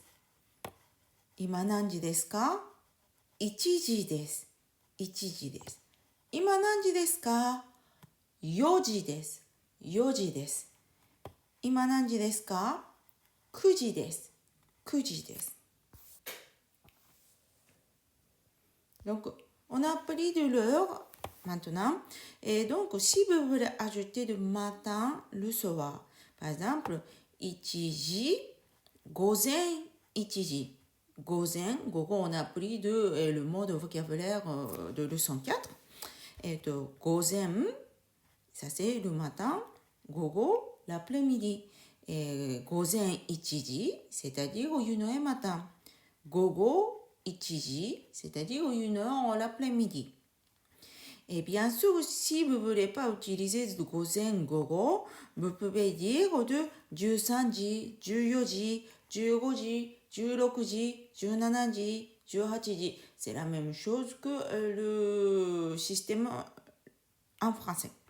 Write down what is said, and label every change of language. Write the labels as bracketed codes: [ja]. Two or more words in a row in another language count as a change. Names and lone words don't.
[ja] 今何時ですか？1時です。1時です。今何時ですか？4時です。4時です。今何時ですか？9時です。9時です。 [fr] Donc, on a appris de l'heure maintenant. Et donc, si vous voulez ajouter le matin, le soir, par exemple, [ja] 1 時、午前1時。午前、午後、 [fr] on a appris le mot de vocabulaire de leçon 4. Et 午前, ça c'est le matin. 午後, l'après-midi. Et [ja] 午前1時, [fr] c'est-à-dire au 1 heure matin. [ja] 午後1時, [fr] c'est-à-dire au 1 heure l'après-midi. Et bien sûr, si vous ne voulez pas utiliser le [ja] 午前午後, [fr] vous pouvez dire de [ja] 13 時、14時、15時、16時、17時、18時. [fr] C'est la même chose que le système en français. Hein? Et ça, c'est de l'heure.